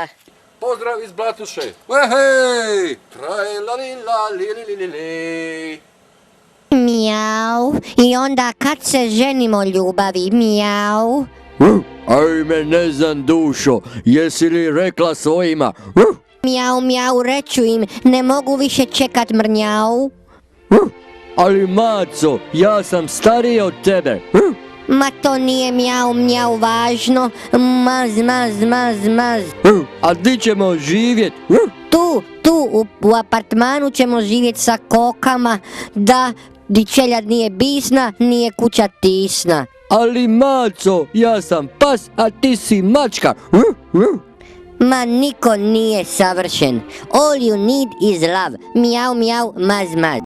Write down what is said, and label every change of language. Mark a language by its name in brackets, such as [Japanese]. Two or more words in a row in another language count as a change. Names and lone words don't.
[Croatian] Pozdrav iz Blatuše! Ehej! Traj-la-li-la-li-li-li-li. Mijau. I onda kad se ženimo ljubavi, mijau. Ajme, ne znam dušo, jesi li rekla svojima? Mijau, mijau, reću im, ne mogu više čekat mrnjau. Ali Maco, ja sam stariji od tebe. Ma to nije mijau, mijau važno, maz, maz, maz, maz. A di ćemo živjet? Tu, u apartmanu ćemo živjet sa kokama, da, di čeljad nije bisna, nije kuća tisna. Ali Maco, ja sam pas, a ti si mačka. Ma niko nije savršen. [English] All you need is love. [Croatian] Mijau, mijau, maz, maz.